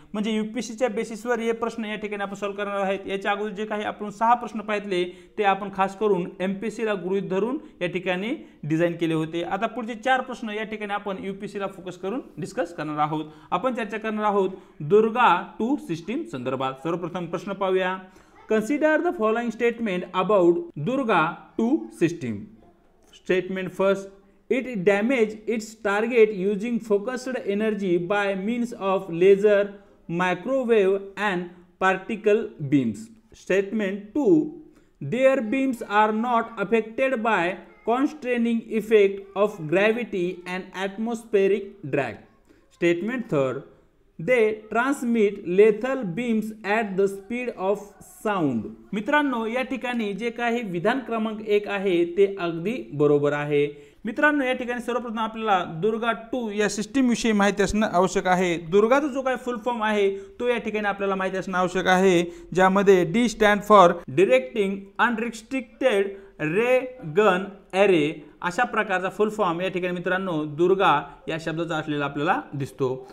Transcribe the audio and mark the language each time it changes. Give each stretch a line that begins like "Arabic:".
Marathi: म्हणजे UPSCच्या बेसिसवर हे प्रश्न या ठिकाणी आपण सॉल्व्ह करणार आहोत। याच्या अगोदर जे काही आपण 6 प्रश्न पाहितले ते आपण खास करून MPSCला गृहीत धरून या ठिकाणी डिझाइन केले होते। आता पुढचे 4 प्रश्न या ठिकाणी आपण UPSCला फोकस करून डिस्कस करणार आहोत। आपण चर्चा करणार आहोत दुर्गा 2 सिस्टीम संदर्भात। सर्वप्रथम प्रश्न पाहूया,
English: Consider the following statement about Durga 2 system.
Marathi: Statement first,
English: it damaged its target using focused energy by means of laser, microwave and particle beams. Statement 2, their beams are not affected by constraining effect of gravity and atmospheric drag. Statement third, they transmit lethal beams at the speed of sound.
Marathi: मित्रांनो, या ठिकाणी जे काही विधान क्रमांक 1 आहे ते अगदी बरोबर आहे. मित्रांनो, या ठिकाणी सर्वप्रथम आपल्याला दुर्गा 2 या सिस्टीम विषयी माहिती असणं आवश्यक आहे. दुर्गाचा जो काही फुल फॉर्म आहे तो या ठिकाणी आपल्याला माहिती असणं आवश्यक आहे, ज्यामध्ये
English: D stand for directing unrestricted ray gun array
Marathi: अशा प्रकारचा फुल फॉर्म या ठिकाणी मित्रांनो दुर्गा या शब्दाचा असलेला आपल्याला दिसतो.